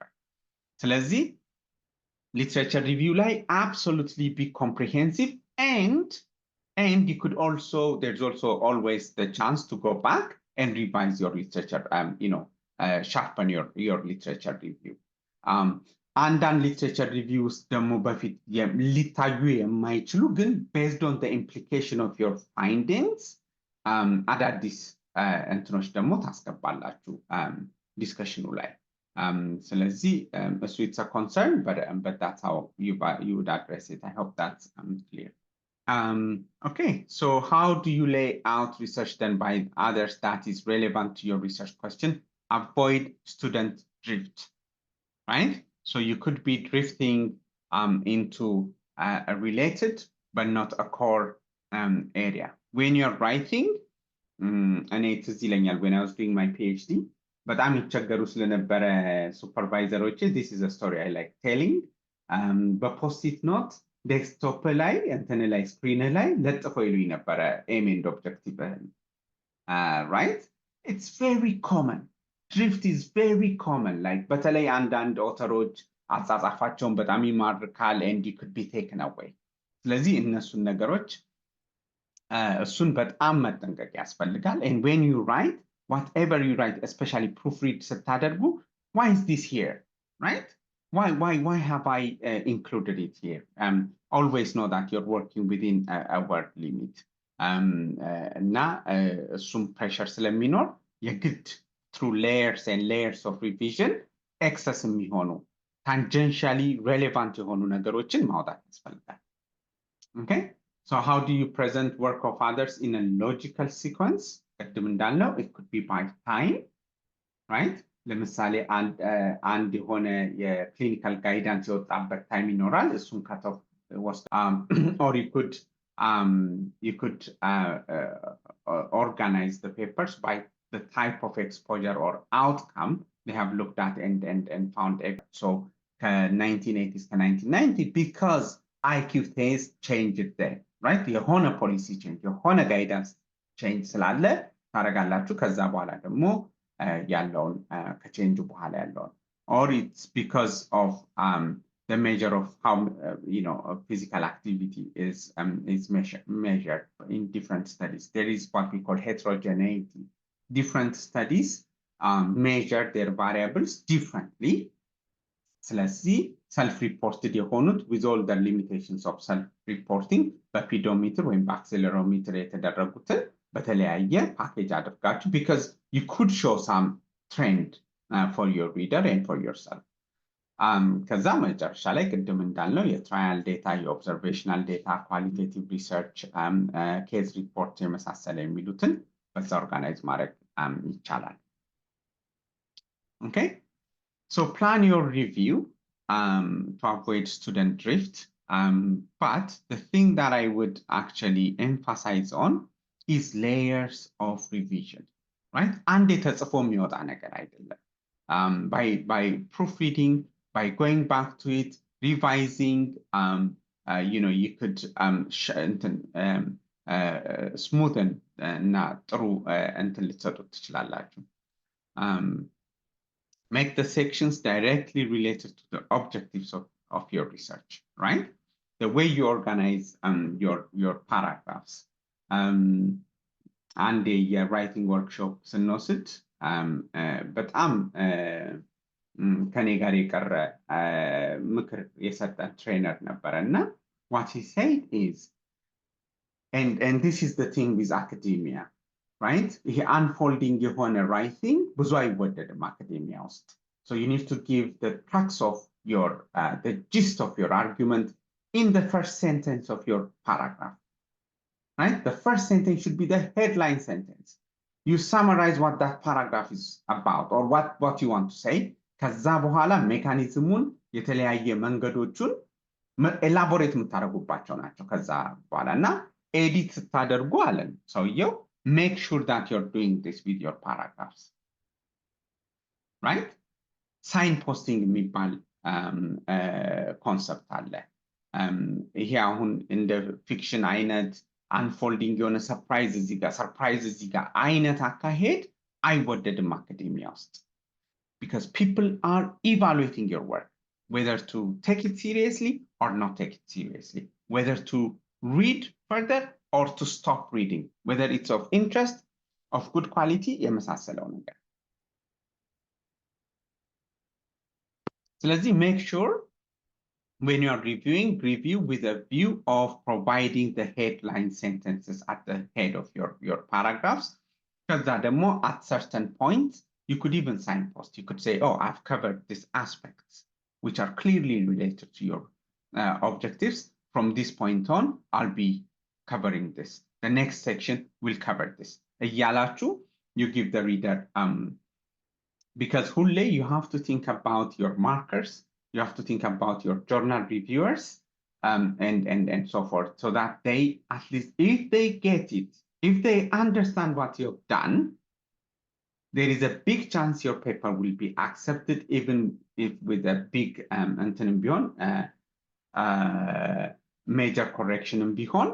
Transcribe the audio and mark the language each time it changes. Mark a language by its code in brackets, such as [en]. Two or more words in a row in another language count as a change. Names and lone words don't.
[en] ስለዚህ literature review ላይ absolutely be comprehensive and you could also, there's also always the chance to go back and revise your literature, sharpen your literature review. [am] አንዳንድ [en] literature reviews [am] ደግሞ በፊት ሊታዩ የማይችሉ ግን [en] based on implication of your findings [am] አዳዲስ እንትኖች ደግሞ ታስገባላችሁ ዲስከሽኑ ላይ። ስለዚህ እሱ [en] it's a concern but that's how you would address it. I hope that's clear. Okay, so how do you lay out research then by others that is relevant to your research question? Avoid student drift, right? So you could be drifting into a related but not a core area. When you're writing, and it's when I was doing my PhD, but I'm in supervisor, this is a story I like telling. But post-it note, desktop [am] ላይ እንትን ላይ ስክሪን ላይ ለጥፈው ይሉኝ ነበረ [en] aim and objective [am] right? [en] It's very common. Drift is very common. Like [am] በተለይ አንዳንድ ኦተሮች አጻጻፋቸውን በጣም ይማርካል [en] and you could be taken away. [am] ስለዚህ እነሱን ነገሮች እሱን በጣም መጠንቀቅ ያስፈልጋል. [en] And when you write, whatever you write, especially proofread ስታደርጉ, why is this here, right? Why have I included it here? Always know that you're working within a word limit. [am] እና እሱም pressure ስለሚኖር የግድ [en] through layers and layers of revision excess [am] የሚሆኑ [en] tangentially relevant [am] የሆኑ ነገሮችን ማውጣት ያስፈልጋል. [en] Okay, so how do you present work of others in a logical sequence? [am] ቅድም እንዳልነው [en] it could be by time, right? [am] ለምሳሌ አንድ የሆነ የክሊኒካል ጋይዳንስ የወጣበት ታይም ይኖራል፣ እሱን ከተው ወስድ [en] or you could organize the papers by the type of exposure or outcome they have looked at and found. So 1980s to 1990, because IQ test changed there, right? [am] የሆነ [en] policy change, [am] የሆነ [en] guidance change [am] ስላለ ታረጋላችሁ። ከዛ በኋላ ደግሞ ያለውን ከቼንጁ በኋላ ያለውን, [en] or it's because of the measure of how physical activity is measured in different studies. There is what we call heterogeneity. Different studies measure their variables differently. [am] ስለዚህ self-reported የሆኑት [en] with all the limitations of self-reporting [am] በፒዶሜትር ወይም በአክሴለሮሜትር የተደረጉትን በተለያየ ፓኬጅ አድርጋችሁ, [en] because you could show some trend for your reader and for yourself. [am] ከዛ መጨረሻ ላይ ቅድም እንዳልነው የትራያል ዴታ፣ የኦብዘርቬሽናል ዴታ፣ [en] qualitative research፣ case report [am] የመሳሰለ የሚሉትን በዛ ኦርጋናይዝ ማድረግ ይቻላል. [en] Okay, so plan your review to avoid student drift. But the thing that I would actually emphasize on is layers of revision, right? [am] And ተጽፎ የሚወጣ ነገር አይደለም. [en] By proofreading, by going back to it, revising, you could smoothen [am] እና ጥሩ እንትን ልትሰጡት ትችላላችሁ. [en] Make the sections directly related to the objectives of your research, right? The way you organize your paragraphs. And the writing workshop [am] ስንወስድ በጣም ከኔ ጋር የቀረ ምክር የሰጠን ትሬነር ነበረ እና [en] what he said is, and this is the thing with academia, right? [am] ይሄ unfolding የሆነ writing ብዙ አይወደድም አካዴሚያ ውስጥ. [en] So you need to give the crux of your the gist of your argument in the first sentence of your paragraph, right? The first sentence should be the headline sentence. You summarize what that paragraph is about or what you want to say. [am] ከዛ በኋላ ሜካኒዝሙን የተለያየ መንገዶቹን ኤላቦሬት የምታደርጉባቸው ናቸው። ከዛ በኋላ እና ኤዲት ስታደርጉ አለን ሰውየው, [en] make sure that you're doing this with your paragraphs, right? [am] Signposting የሚባል ኮንሰፕት አለ። ይሄ አሁን እንደ ፊክሽን አይነት አንፎልዲንግ የሆነ ሰርፕራይዝ እዚህ ጋር አይነት አካሄድ አይወደድም አካዴሚያ ውስጥ, [en] because people are evaluating your work, whether to take it seriously or not take it seriously, whether to read further or to stop reading, whether it's of interest of good quality [am] የመሳሰለው ነገር። [en] ስለዚህ make sure when you are reviewing, review with a view of providing the headline sentences at the head of your paragraphs. [am] ከዛ ደግሞ [en] at certain points, you could even signpost. You could say, oh, I've covered these aspects, which are clearly related to your objectives. From this point on, I'll be covering this. The next section will cover this. እያላችሁ you give the reader, because ሁሌ you have to think about your markers, you have to think about your journal reviewers, and so forth, so that they, at least if they get it, if they understand what you've done, there is a big chance your paper will be accepted, even if with a big major correction and beyond.